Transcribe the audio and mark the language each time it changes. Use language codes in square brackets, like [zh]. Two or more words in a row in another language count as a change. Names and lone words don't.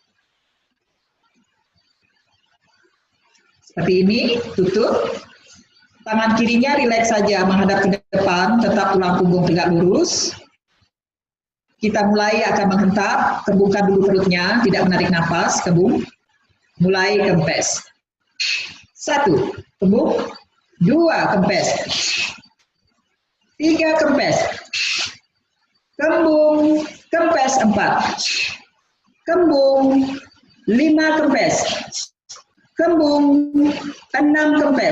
[id] Seperti ini, tutup. Tangan kirinya rileks saja menghadap ke depan, tetap tulang punggung tegak lurus. Kita mulai akan menghentak, kembungkan dulu perutnya, tidak menarik nafas, kembung. Mulai kempes. 1, kembung. 2, kempes. 3, kempes. Kembung, kempes 4. Kembung, 5, kempes. Kembung, 6, kempes.